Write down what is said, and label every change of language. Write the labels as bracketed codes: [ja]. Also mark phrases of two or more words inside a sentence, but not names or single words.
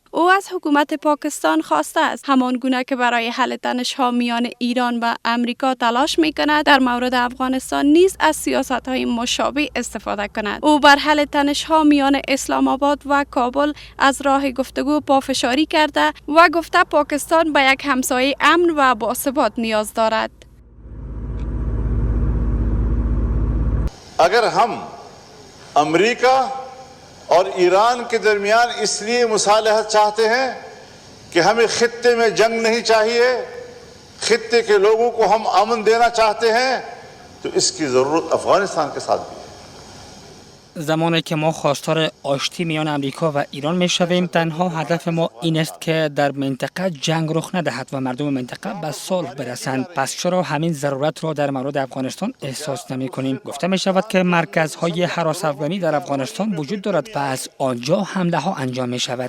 [fa] او از حکومت پاکستان خواسته است همان گونه که برای حل تنش‌ها میان ایران و امریکا تلاش می‌کند، در مورد افغانستان نیز از سیاست‌های مشابه استفاده کند. او بر حل تنش‌ها میان اسلام آباد و کابل از راه گفتگو پافشاری کرده و گفته پاکستان به یک همسایه امن و باثبات نیاز دارد. [ur] اگر ہم امریکہ اور ایران کے درمیان اس لیے مصالحت چاہتے ہیں کہ ہمیں خطے میں جنگ نہیں چاہیے، خطے کے لوگوں کو ہم امن دینا چاہتے ہیں، تو اس کی ضرورت افغانستان کے ساتھ بھی ہے. [fa] زمانی که ما خواستار آشتی میان امریکا و ایران میشویم، تنها هدف ما این است که در منطقه جنگ رخ ندهد و مردم منطقه به صلح برسند. پس چرا همین ضرورت را در مورد افغانستان احساس نمی کنیم؟ گفته می شود که مرکزهای هراس افغانی در افغانستان وجود دارد و از آنجا حمله ها انجام می شود.